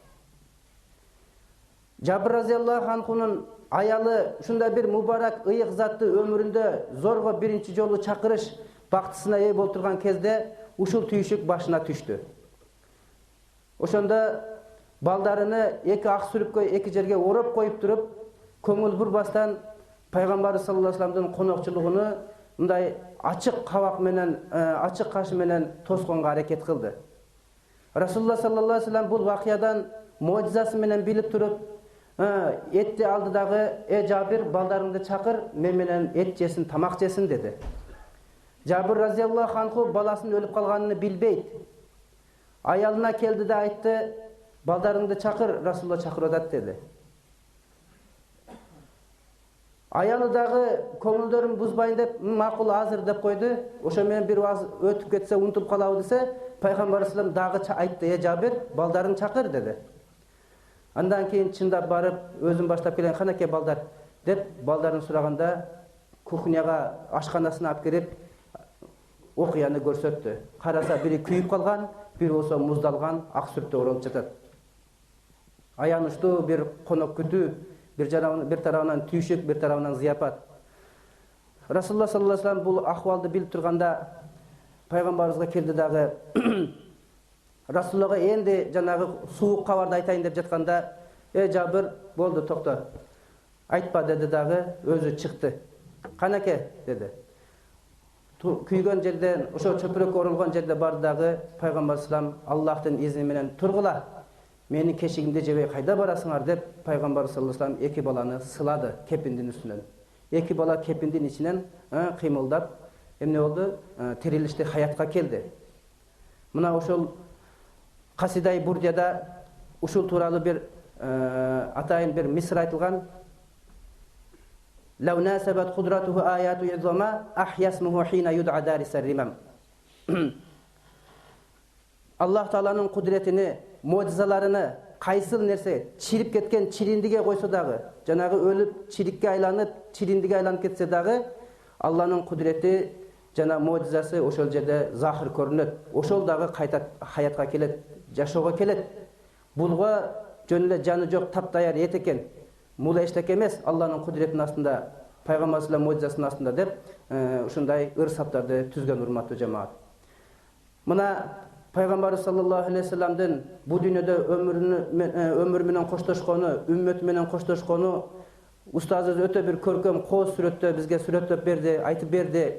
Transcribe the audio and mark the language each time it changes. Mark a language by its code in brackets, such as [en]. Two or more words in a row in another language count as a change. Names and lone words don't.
[ky] Жабир [ar] رضي الله عنه [ky] аялы ушундай бир мубарак ыйык затты өмүрүндө зорго биринчи жолу чакырыш бактысына ээ болуп турган кезде ушул түйшүк башына түштү. Ошондо балдарыны эки ак сүрүпкө эки жерге ороп коюп туруп, көңүл бурбастан пайгамбар [ar] صلى الله عليه وسلم [ky] конокчулугуну мындай ачык кабак менен, ачык кашы менен тосконго аракет кылды. [ar] رسول الله صلى الله عليه وسلم [ky] бул вакыядан мojizасы менен билип туруп, этти алды дагы: Жабир, балдарыңды чакыр, мен менен эт жесин, тамак жесин" деди. Жабир [ar] رضي الله عنه [ky] баласынын өлүп калганын билбейт. Аялына келди да айтты: "Балдарыңды чакыр, Расулуллах чакырып атат" деди. Аялы дагы көңүлдөрүн бузбайын деп, "Макул, азыр" деп койду. Ошо менен бир аз өтүп кетсе, унутуп калабы десе, пайгамбар [ar] صلى الله عليه وسلم [ky] дагы айтты: "Жабир, балдарың чакыр" деди. Андан кийин чындап барып, өзүн баштап келген: "Канакей балдар" деп балдарын сураганда, кухняга, ашканасына алып кирип, окуяны көрсөттү. Караса, бири күйүп калган, бири болсо муздалган, ак сүрөттө оролуп жатат. Аянычтуу бир конок күтүү, бир тарабынан түйшүк, бир тарабынан зыяпат. [ar] رسول الله صلى الله عليه وسلم [ky] бул акыбалды билип турганда пайгамбарыбызга келди дагы Расулуллахга энди жанагы суук кабарды айтайын деп жатканда: "Жабир, болду, токто. Айтпа" деди дагы, өзү чыкты. "Канаке" деди. Күйгөн жерден, ошо чөпүрөккө оролгон жерде барды дагы, пайгамбар [ar] صلى الله عليه وسلم [ky] Аллахтын изни менен: "Тургула, менин кешигимди жебей кайда барасыңар" деп пайгамбар [ar] صلى الله عليه وسلم [ky] эки баланы сылады кепиндин үстүнөн. Эки бала кепиндин ичинен кыймылдап, эмне болду? Тирилишти, хаятка келди. Мына ошол Касидай Бурдияда ушул тууралуу бир атайын бир мисыр айтылган: [ar] "لو ناسبت قدرته آياته عظاما أحيا اسمه حين يدعى دارس الرمم". [ky] Аллах Тааланын кудретини, мojizаларыны кайсыл нерсе чирип кеткен чириндиге койсо дагы, жанагы өлүп чирикке айланып, чириндиге айланып кетсе дагы, Алланын кудрети жана мojizасы ошол жерде захир көрүнөт. Ошол дагы кайта хаятка келет, жашоого келет. Булга жөн эле жаны жок таптаяр эт экен. Мул эчтеке эмес, Алланын кудретинин астында, пайгамбар [ar] صلى الله عليه وسلم [ky] мojizасынын астында деп ушундай ыр-саптарды түзгөн урматтуу жамаат. Мына пайгамбар [ar] صلى الله عليه وسلم [ky] бу дүйнөдө өмүрү менен коштошкону, үммөтү менен коштошкону устазыбыз өтө бир көркөм кооз сүрөттө бизге сүрөттөп берди, айтып берди.